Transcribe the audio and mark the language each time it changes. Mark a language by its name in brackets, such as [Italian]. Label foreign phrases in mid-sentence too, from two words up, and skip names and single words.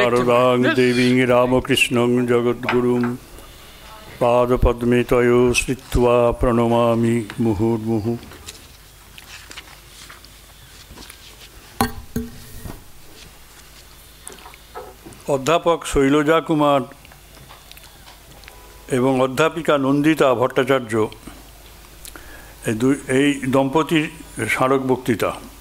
[Sanskrit] शारदां देवीं रामकृष्णं जगद्गुरुं पादपद्मे तयो स्थित्वा प्रणमामि मुहुर्मुहुः। [Bangla] অধ্যাপক শৈলজা কুমার এবং অধ্যাপিকা নন্দিতা ভট্টাচার্য এই দম্পতির স্মারক বক্তৃতা।